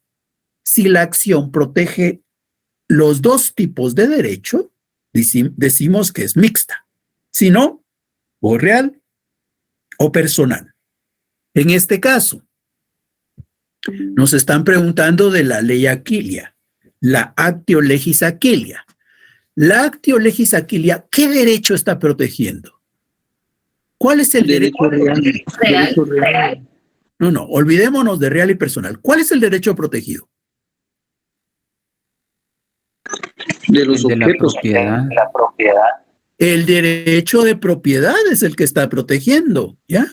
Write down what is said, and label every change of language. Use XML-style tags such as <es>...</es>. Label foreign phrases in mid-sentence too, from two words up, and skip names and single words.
<es>Si la acción protege los dos tipos de derecho, decimos que es mixta. Si no, o real o personal. En este caso, nos están preguntando de la ley Aquilia, la</es> <la>actio legis Aquilia. La actio legis Aquilia,</la> <es>¿qué derecho está protegiendo? ¿Cuál es el derecho real? Derecho real. No, olvidémonos de real y personal. ¿Cuál es el derecho protegido? De los objetos. La propiedad. El derecho de propiedad es el que está protegiendo, ¿ya?</es>